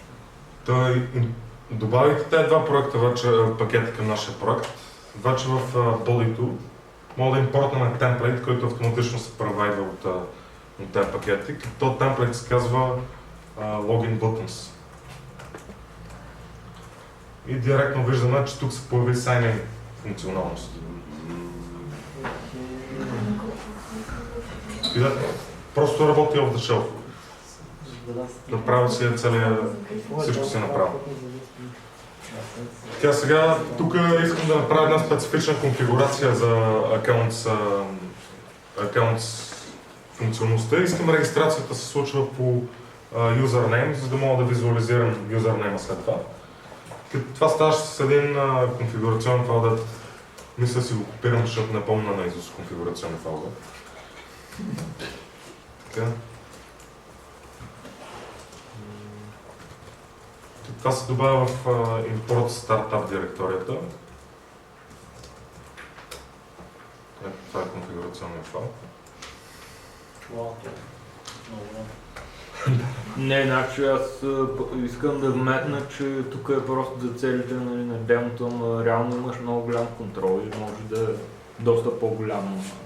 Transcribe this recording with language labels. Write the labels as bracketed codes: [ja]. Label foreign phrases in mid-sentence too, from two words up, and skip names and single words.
[bg] Той добавих тези два проекта вече, пакети към нашия проект. Вече в Body2 мога да импортнем темплейт, който автоматично се провайдва от тези пакети. Този темплейт се казва Login Buttons. И директно виждаме, че тук се появи sign-in функционалност. И да, просто работи [en] off the shelf. [bg] Направя си целия, всичко си направя. Тя сега, тук искам да направя една специфична конфигурация за accounts функционалността. Искам регистрацията се случва по юзернейм, за да мога да визуализирам юзернейма след това. Това ставаше с един конфигурационен файл, да мисля си го копирам, защото не помня на изус конфигурационен файл. Така. Това се добавя в [en] import startup [bg] директорията. Това е конфигурационният файл. Не, значи аз искам да вметна, че тук е просто за целите на демото, но реално имаш много голям контрол и може да е доста по-голямо.